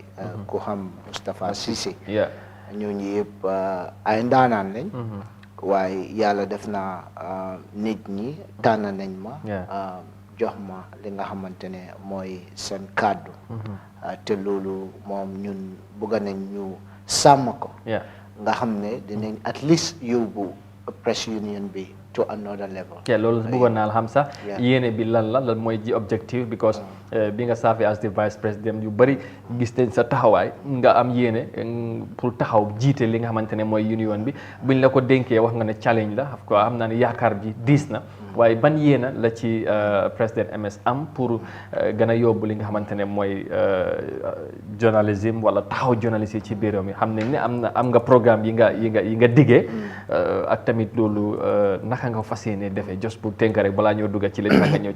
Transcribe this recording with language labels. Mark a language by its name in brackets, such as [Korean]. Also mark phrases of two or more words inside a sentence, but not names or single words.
[Wolof] ku xam Moustapha Cissé, ñooñu yëpp ay ndaanaan lañ, waaye yàlla def na nit ñi tànn nañ ma jox ma li nga xamante ne mooy seen kàddu te loolu moom ñun bëgg nañ ñu sàmm ko nga xam ne dinañ [English] at least [Wolof] yóbbu [English] press union [Wolof] bi [English] to another level. [Wolof] loolu bëggoon naa la xam sax yéene bi lan mooy ji [English] objective because [Wolof] bi nga [English] serve as the vice president [Wolof] yu bëri gis nañ sa taxawaay nga am yéene pour taxaw jiite li nga xamante ne mooy union bi buñ la ko dénkee wax nga ne challenge la xam naa ne yaakaar ji diis na waaye ban yéena la ci président MS am pour gën a yóbbu li nga xamante ne mooy journalisme wala taxaw journaliste yi ci biir réew mi xam nañ ne am nga programme yi nga diggee ak tamit loolu naka nga fas yéene defee just pour tënk rek balaa ñoo dugga ci li naka ñëw ci